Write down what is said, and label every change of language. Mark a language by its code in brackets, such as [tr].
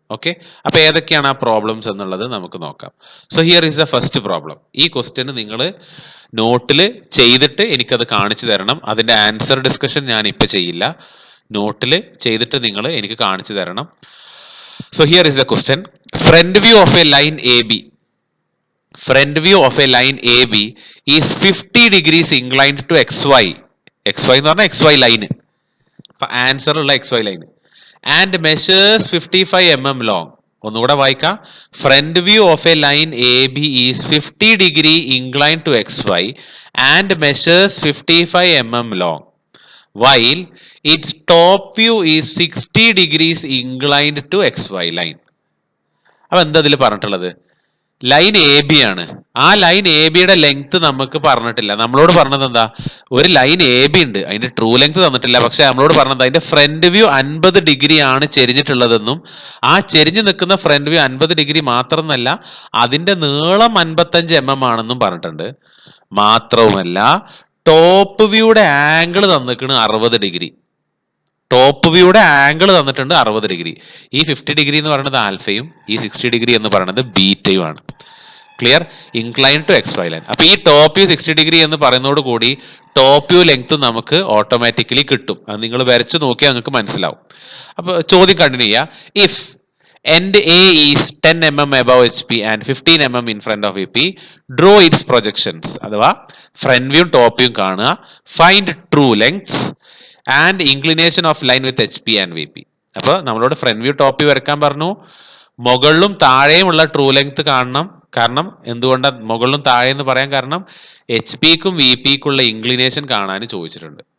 [ml] Okay, അപ്പൊ ഏതൊക്കെയാണ് ആ പ്രോബ്ലംസ് എന്നുള്ളത് നമുക്ക് നോക്കാം. [en] So here is the first problem. [ml] ഈ ക്വസ്റ്റ്യന് നിങ്ങൾ നോട്ടിൽ ചെയ്തിട്ട് എനിക്കത് കാണിച്ചു തരണം. അതിന്റെ ആൻസർ ഡിസ്കഷൻ ഞാൻ ഇപ്പൊ ചെയ്യില്ല, നോട്ടിൽ ചെയ്തിട്ട് നിങ്ങൾ എനിക്ക് കാണിച്ചു തരണം. [en] So here is the question. Front view of a line AB. Front view of a line AB is 50 degrees inclined to XY. [ml] XY എന്ന് പറഞ്ഞാൽ XY line. ആൻസർ ഉള്ള XY line. [en] And measures 55 mm long. [ml] ഒന്നുകൂടെ വായിക്കാം. [en] Front view of a line AB is 50 degree inclined to XY and measures 55 mm long. While its top view is 60 degrees inclined to XY line. [ml] അപ്പൊ എന്താ ഇതിൽ പറഞ്ഞിട്ടുള്ളത്? Line A B ആണ്. ആ line A ബിയുടെ length നമുക്ക് പറഞ്ഞിട്ടില്ല. നമ്മളോട് പറഞ്ഞത് എന്താ, ഒരു ലൈൻ എ ബി ഉണ്ട്, അതിന്റെ ട്രൂ ലെങ്ത് തന്നിട്ടില്ല. പക്ഷെ നമ്മളോട് പറഞ്ഞത് അതിന്റെ ഫ്രണ്ട് വ്യൂ 50 ഡിഗ്രി ആണ് ചെരിഞ്ഞിട്ടുള്ളതെന്നും, ആ ചെരിഞ്ഞു നിൽക്കുന്ന ഫ്രണ്ട് വ്യൂ 50 ഡിഗ്രി മാത്രമല്ല അതിന്റെ നീളം 55 ആണെന്നും പറഞ്ഞിട്ടുണ്ട്. മാത്രവുമല്ല top വ്യൂയുടെ angle തന്നിക്കണ് 60 degree. Top വ്യൂയുടെ angle തന്നിട്ടുണ്ട് 60 ഡിഗ്രി. ഈ 50 ഡിഗ്രി എന്ന് പറയുന്നത് ആൽഫയും ഈ 60 ഡിഗ്രി എന്ന് പറയുന്നത് ബീറ്റയും ആണ്. Clear? [en] Incline to X Y line. [ml] അപ്പൊ ഈ ടോപ്പ് വ്യൂ 60 ഡിഗ്രി എന്ന് പറയുന്നതോട് കൂടി ടോപ്പ് വ്യൂ ലെങ്ത് നമുക്ക് ഓട്ടോമാറ്റിക്കലി കിട്ടും. അത് നിങ്ങൾ വരച്ച് നോക്കിയാൽ നിങ്ങൾക്ക് മനസ്സിലാവും. അപ്പൊ ചോദ്യം കണ്ടിന്യൂ ചെയ്യാം. [en] If end A is 10 mm above HP and 15 mm in front of VP, draw its projections. [ml] അഥവാ ഫ്രണ്ട് വ്യൂ ടോപ്പ് വ്യൂ കാണുക, [en] Find true length and inclination of line with HP and VP. [ml] അപ്പോൾ നമ്മളോട് front view top view വരക്കാൻ പറഞ്ഞു, മുകളിലും താഴെയും ഉള്ള true length കാണണം. കാരണം എന്തുകൊണ്ടാണ് മുകളിലും താഴെ എന്ന് പറയാൻ കാരണം HP-ക്കും VP-ക്കുള്ള ഇൻക്ലിനേഷൻ കാണാൻ ചോദിച്ചിട്ടുണ്ട്.